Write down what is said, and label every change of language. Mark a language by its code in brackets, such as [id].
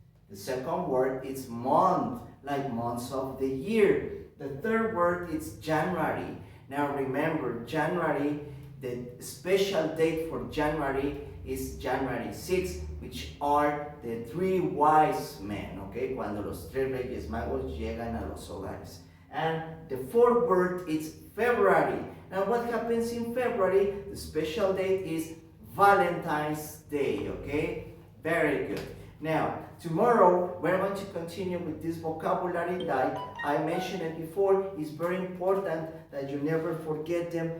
[en] The second word is month, like months of the year. The third word is January. Now remember, January, the special date for January is January 6th, which are the three wise men, okay? [es] Cuando los tres reyes magos llegan a los hogares. [en] And the fourth word is February. Now what happens in February? The special date is Valentine's Day, okay? Very good. Now, tomorrow we're going to continue with this vocabulary. Like I mentioned it before, it's very important that you never forget them.